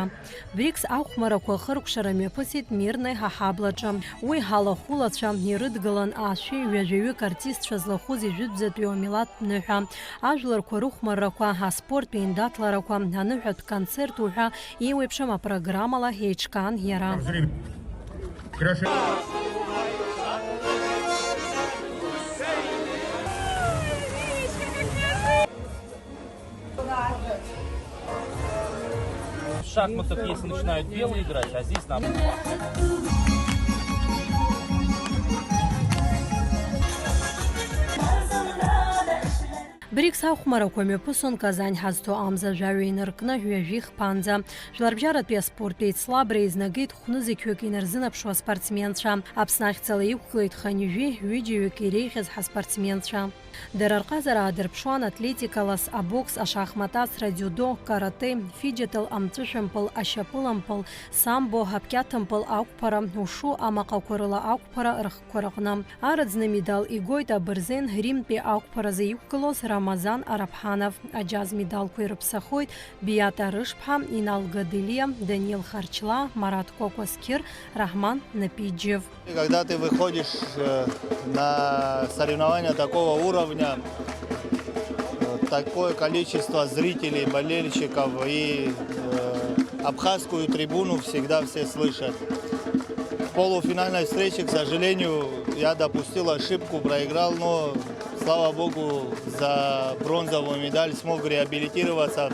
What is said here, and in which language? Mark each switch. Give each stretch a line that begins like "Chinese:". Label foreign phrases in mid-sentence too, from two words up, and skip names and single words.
Abkhazian: БРИКС ахәмарақәа хыркәшара мҩаԥысит Мирнаи ҳаҳаблаҿы. Уи ҳалахәылацәа ирыдгылан ашәи ҩажәаҩык артистцәа злахәыз ижәытәӡатәи амилаҭтә ныҳәа, ажәларқәа рыхәмаррақәа, аспорттәи аиндаҭларақәа, аныҳәатә концерт уҳәа еиуеиԥшым апрограммала еиҿкаан иара.
Russian: В шахматах, если начинают белые играть, а здесь наоборот.
Abkhazian: БРИКС ахумарақәа мҩаԥысон Казань ҳазҭо амза жәаҩа инаркны ҩажәи хԥанӡа. Жәларбжьаратәи аспорттә еицлабра еизнагеит хәны зықьҩык инарзынаԥшуа аспортсменцәа. Аԥсны ахьӡала иқәгылеит ханҩажәи ҩыџьаҩык иреиӷьыз ҳаспортсменцәа. Дара рҟазара аадырԥшуан атлетикалас, абокс, ашахматацра, дзюдо, карате, фиджитал, амҵәышәымпыл, ашьапылампыл, самбо, ҳаԥкьаҭымпыл ақәԥара, ушу амаҟақәа рыла ақәԥара рыхқәа рҟны. Араӡны медал игоит абырзен Римтәи ақәԥаразы иқәгылоз Рамазан Араԥҳанов. Аџьаз медалқәа ирыԥсахоит Биата Рышԥҳа, Инал Гадылиа, Даниил Харчла, Марат Кокоскир, Рахман Напиджев.
Russian: Когда ты выходишь на соревнования такого уровня, такое количество зрителей, болельщиков и абхазскую трибуну всегда все слышат. В полуфинальной встрече, к сожалению, я допустил ошибку, проиграл, но, слава богу, за бронзовую медаль смог реабилитироваться.